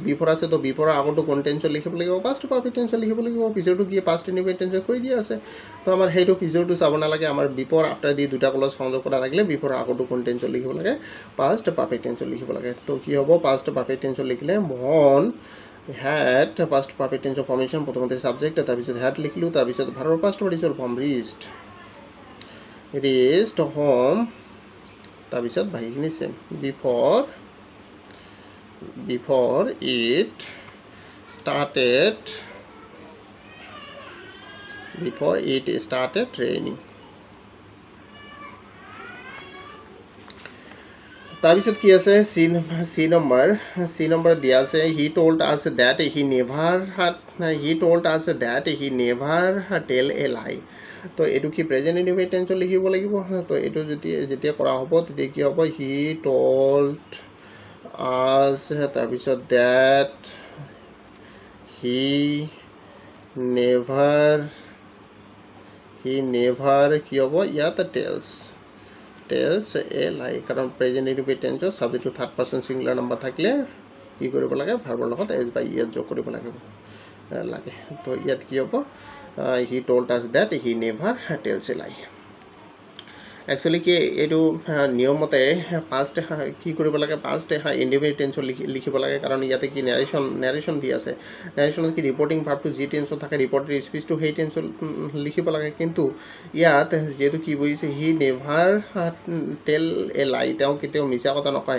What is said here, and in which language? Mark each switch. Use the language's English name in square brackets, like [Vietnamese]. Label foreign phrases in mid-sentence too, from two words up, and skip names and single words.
[Assamese] বিফৰ আছে তো বিফৰৰ আগতো কোন টেন্সত লিখিব লাগিব [English] past perfect [Assamese] টেন্সত লিখিব লাগিব পিছৰটো কি [English] past indefinite [Assamese] টেন্সত কৰি দিয়া আছে তো আমাৰ সেইটো পিছৰটো চাব নালাগে আমাৰ [English] before after [Assamese] দি দুটা ক্লজ সংযোগ কৰা থাকিলে বিফৰৰ আগতো কোন টেন্সত লিখিব লাগে [English] past perfect [Assamese] টেন্সত লিখিব লাগে তো কি হ'ব [English] past perfect [Assamese] টেন্সত লিখিলে মোহন [English] had past perfect tense of formation [Assamese] প্ৰথমতে সাবজেক্ট তাৰপিছত had লিখিলোঁ তাৰপিছত ভাৰ্বৰ [English] past participle form reached home [Assamese] তাৰপিছত বাকীখিনি সেম [English] before it started raining. [Assamese] তাৰপিছত কি আছে চি নম্বৰ দিয়া আছে [English] he told us that he never tell a lie. [Assamese] তো এইটো কি [English] present indefinite [Assamese] টেন্সত লিখিব লাগিব। তো এইটো যেতিয়া কৰা হ'ব তেতিয়া কি হ'ব [English] he told us, [Assamese] তাৰপিছত [English] that he never [Assamese] কি হ'ব ইয়াত [English] tells a lie, [Assamese] কাৰণ [English] present indefinite [Assamese] টেন্সত সাবজেক্টটো [English] third person singular number [Assamese] থাকিলে কি কৰিব লাগে ভাৰ্বৰ লগত এছ বা ইএছ যোগ কৰিব লাগে। তো ইয়াত কি হ'ব [English] he told us that he never tells a lie. [Assamese] একচুৱেলি কি এইটো নিয়মতে পাষ্ট কি কৰিব লাগে [English] past indefinite [Assamese] টেন্সত লিখিব লাগে, কাৰণ ইয়াতে কি নেৰেশ্যন দি আছে। নেৰেশ্যনত কি ৰিপৰ্টিং ভাৰ্বটো যি টেন্সত থাকে ৰিপৰ্টেড স্পীচটো সেই টেন্সত লিখিব লাগে, কিন্তু ইয়াত যিহেতু কি বুজিছে [English] he never tell a lie, [Assamese] তেওঁ কেতিয়াও মিছা কথা নকয়।